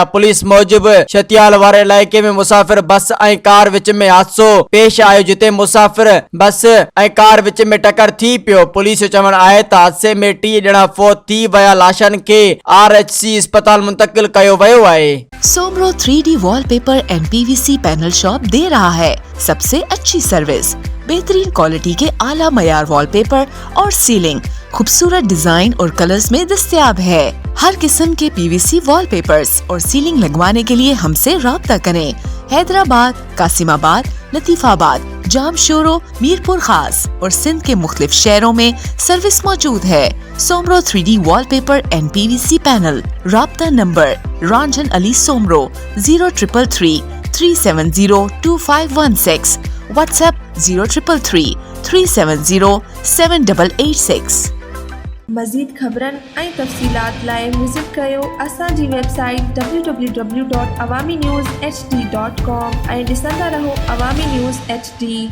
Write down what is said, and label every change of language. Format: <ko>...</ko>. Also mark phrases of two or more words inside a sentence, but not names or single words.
<sd>पुलिस मूजिब छतियाल वारे इलाइक़े में मुसाफ़िर बस ऐं कार विच में हादसो पेश आयो, जिते मुसाफ़िर बस ऐं कार विच में टक्कर थी पियो। पुलिस जो चवणु आहे त हादसे में 3 ॼणा फौत थी विया। लाशनि खे RHC अस्पताल मुंतकिल कयो वियो आहे।</sd> <ur>سومرو 3D والپیپر اینڈ PVC پینل شاپ دے رہا ہے سبسے اچھی سروس، بہترین کوالٹی کے اعلیٰ معیار والپیپر اور سیلنگ خوبصورت ڈیزائن اور کلرز میں دستیاب ہے. ہر قسم کے PVC والپیپرز اور سیلنگ لگوانے کے لیے ہمسے رابطہ کریں. حیدرآباد، قاسم آباد، لطیف آباد، جامشورو، میرپور خاص اور سندھ کے مختلف شہروں میں سروس موجود ہے. सोमरो 3D वॉलपेपर एंड PVC पैनल। رابطہ نمبر رنجن علی سومرو 0333 370 2516. व्हाट्सएप 0333 370 7886।</ur> <sd>मज़ीद ख़बरनि ऐं तफ़सीलात लाइ विज़िट कयो असांजी वेबसाइट www.awamiNewsHD.com ऐं ॾिसंदा रहो अवामी न्यूज़ HD।</sd>